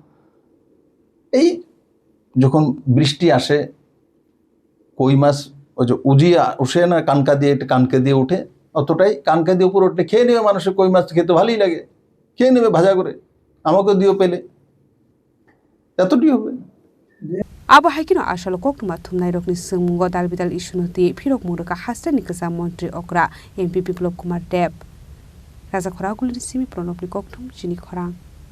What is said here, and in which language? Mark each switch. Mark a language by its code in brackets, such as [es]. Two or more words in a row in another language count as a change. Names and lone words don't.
[bn] এই যখন বৃষ্টি আসে, কই মাছ ওই যে উজিয়া উঠে না, কানকে দিয়ে উঠে, অতটাই কানকা দিয়ে উপর উঠলে খেয়ে নেবে মানুষের, কই মাছ খেতে ভালোই লাগে, খেয়ে নেবে ভাজা করে, আমাকে দিও পেলে, এতটি হবে। [trp] अब हाइकिनो आसल कोकमा थुमनाय रकनि सोंमुंग दालबिदाल इस्युनति फिरक मुरका हास्तानि कसा मन्त्री अक्रा एमपी बिप्लब कुमार देब राजा खरागुलनि सिमी प्रणबनि कोकथुम जिनि खरां।